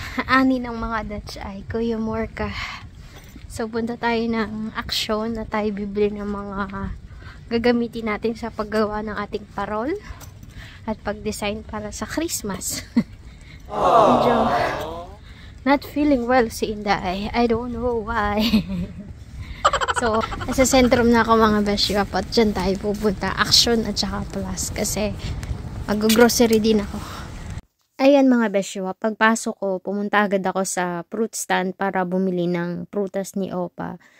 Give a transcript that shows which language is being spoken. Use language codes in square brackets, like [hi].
[tl] Ani ng mga Dutch ay Kuya Morka. So, punta tayo ng aksyon na tayo bibili ng mga gagamitin natin sa paggawa ng ating parol at pag-design para sa Christmas. Medyo [en] not feeling well [tl] si Inday. [en] I don't know why. [tl] So, nasa sentrum na ako mga beshwap at dyan tayo pupunta. Action at saka plus kasi mag-grocery din ako. Ayan mga beshwap, pagpasok ko, pumunta agad ako sa fruit stand para bumili ng prutas ni Opa.